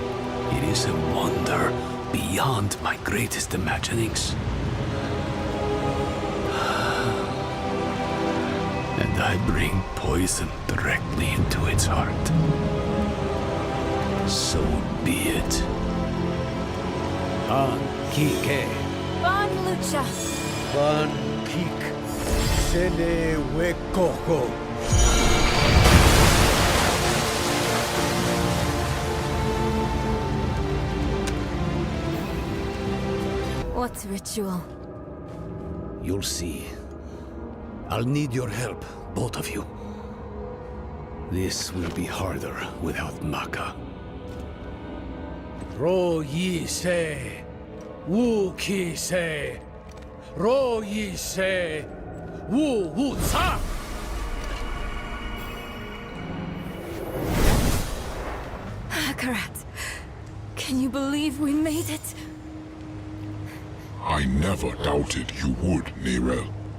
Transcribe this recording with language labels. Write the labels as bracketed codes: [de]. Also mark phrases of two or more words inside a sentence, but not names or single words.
[en] It is a wonder beyond my greatest imaginings. And I bring poison directly into its heart. So be it. An kike, Bon Lucha! ban kik, sene wekoko. What ritual? You'll see. I'll need your help, both of you. This will be harder without Maka. Ro yi se, wu ki se, ro yi se, wu wu sa. Akarat, can you believe we made it? I never doubted you would, Nirel.